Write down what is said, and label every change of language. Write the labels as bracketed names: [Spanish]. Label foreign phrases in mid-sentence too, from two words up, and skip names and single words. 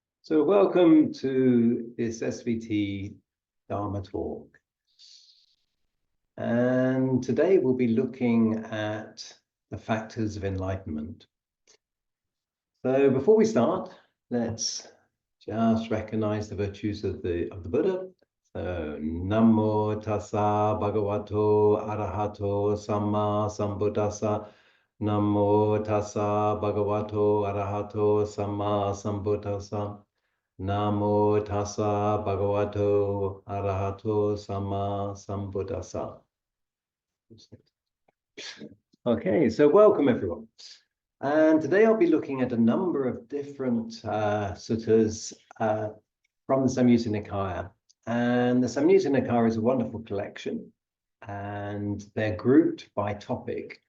[English] So welcome to this SVT Dhamma talk. And today we'll be looking at the factors of enlightenment. So before we start, let's just recognize the virtues of the Buddha. [Pali] So Namo Tassa Bhagavato Arahato Samma Sambuddhassa. Namo Tassa Bhagavato Arahato Samma Sambuddhassa. Namo Tassa Bhagavato Arahato Samma Sambuddhassa. [English] Okay, so welcome everyone. And today I'll be looking at a number of different suttas from the Samyutta Nikaya. And the Samyutta Nikaya is a wonderful collection, and they're grouped by topic.